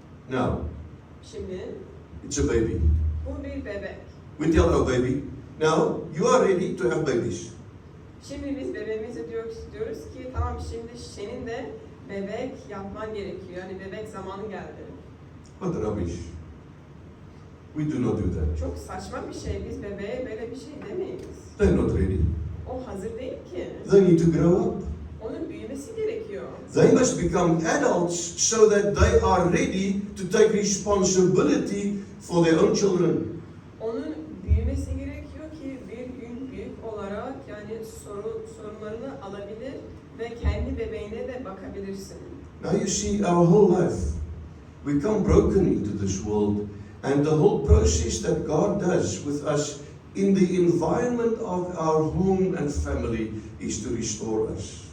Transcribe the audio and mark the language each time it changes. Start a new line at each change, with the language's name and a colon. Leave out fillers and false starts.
English: Now,
Turkish: Şimdi
English: it's a baby.
Turkish: bu bir bebek.
English: We tell our baby, now you are ready to have babies.
Turkish: Şimdi biz bebeğimize diyoruz ki tamam, şimdi senin de bebek yapman gerekiyor. Yani bebek zamanı geldi.
English: What rubbish. We do not do that.
Turkish: Çok saçma bir şey. Biz bebeğe böyle bir şey demeyiz.
English: They're not ready.
Turkish: O hazır değil ki.
English: They need to grow up.
Turkish: Onun büyümesi gerekiyor.
English: They must become adults so that they are ready to take responsibility for their own children.
Turkish: Onun büyümesi gerekiyor ki bir gün büyük olarak yani sorunlarını alabilir ve kendi bebeğine de bakabilirsin.
English: Now you see our whole life. We come broken into this world, and the whole process that God does with us in the environment of our home and family is to restore us.